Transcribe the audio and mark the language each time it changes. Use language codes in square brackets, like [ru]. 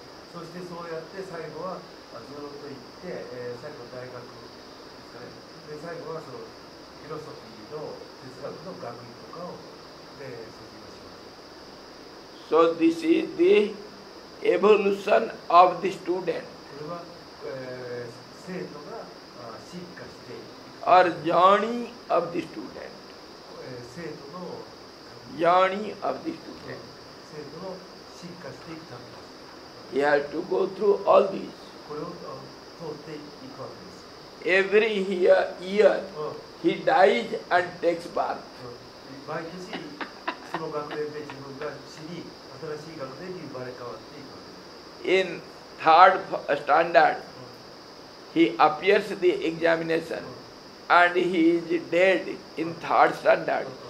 [ja] そしてそうやって最後はずっと行って、最後大学ですかね。で最後はそのフィロソフィーの哲学の学位とかを卒業します。 [en] So this is the evolution of the student. [ja] これは、生徒が進化していく。 [en] Or journey of the student. [ja] 生徒の [en] Journey of the student. [ja] 生徒の進化していくためです。 [en] He has to go through all these. [ja] これを通っていくわけです。 [en] Every year he dies and takes birth. [ja] 毎年その学年で自分が死に新しい学年に生まれ変わっていくわけです。 [en] In third standard, he appears the examination and he is dead in third standard.